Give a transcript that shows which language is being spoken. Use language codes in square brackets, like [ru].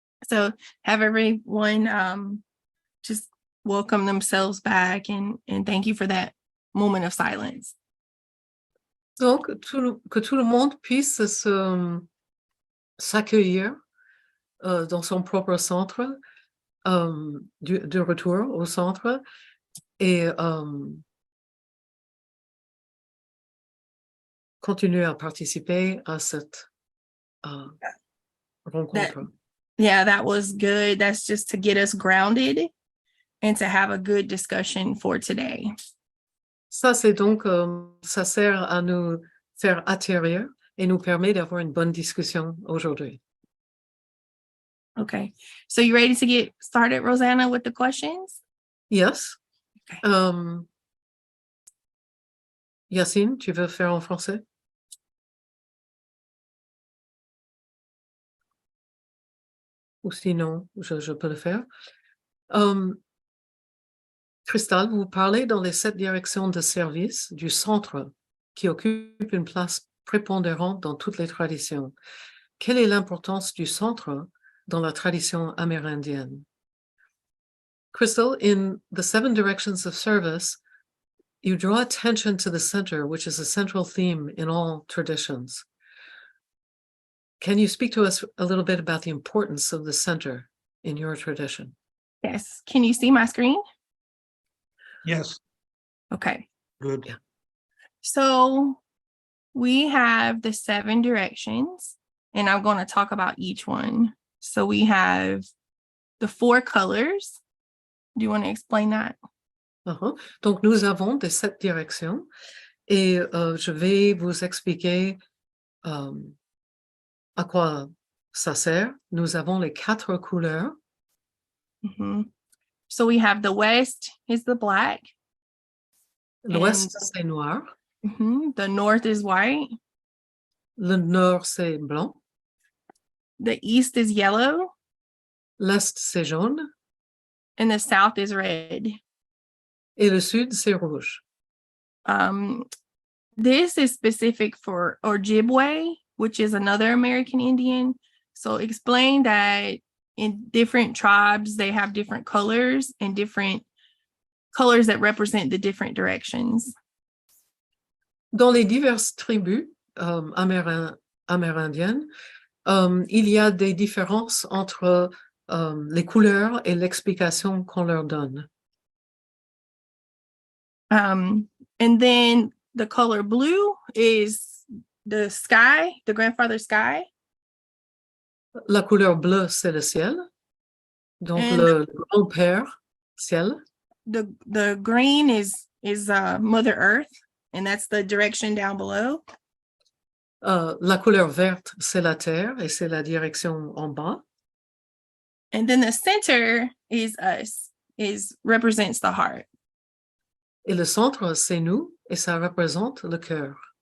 [en] So have everyone just welcome themselves back and thank you for that moment of silence. [fr] Donc, que tout le monde puisse s'accueillir dans son propre centre, de retour au centre, et continuer à participer à cette rencontre. [en] Yeah, that was good. That's just to get us grounded and to have a good discussion for today. [fr] Ça, c'est donc, ça sert à nous faire atterrir et nous permet d'avoir une bonne discussion aujourd'hui. [en] Okay. So you ready to get started, Rosanna, with the questions? Yes. Okay. [fr] Yacine, tu veux faire en français? Ou sinon, je peux le faire. Crystal, vous parlez dans les 7 directions de service du centre qui occupe une place prépondérante dans toutes les traditions. Quelle est l'importance du centre dans la tradition amérindienne? [en] Crystal, in the 7 directions of service, you draw attention to the center, which is a central theme in all traditions. Can you speak to us a little bit about the importance of the center in your tradition? Yes. Can you see my screen? Yes, Okay. good. Yeah. So we have the 7 directions, and I'm going to talk about each one. So we have the 4 colors. Do you want to explain that? [fr] Donc, nous avons des 7 directions et je vais vous expliquer à quoi ça sert. Nous avons les 4 couleurs. Mm-hmm. [en] So we have the west is the black. [fr] L'ouest, c'est noir. [en] Mm-hmm. The north is white. [fr] Le nord, c'est blanc. [en] The east is yellow. [fr] L'est, c'est jaune. [en] And the south is red. [fr] Et le sud, c'est rouge. [en] This is specific for Ojibwe, which is another American Indian. So explain that in different tribes, they have different colors and different colors that represent the different directions. [fr] Dans les diverses tribus amérindiennes, il y a des différences entre les couleurs et l'explication qu'on leur donne. [en] And then the color blue is the sky, the grandfather sky. [fr] La couleur bleue, c'est le ciel. Donc, [en] And [fr] le grand-père, ciel. [en] The green is Mother Earth, and that's the direction down below. [fr] La couleur verte, c'est la terre et c'est la direction en bas. [en] And then the center is us, represents the heart. [fr] Et le centre, c'est nous et ça représente le cœur.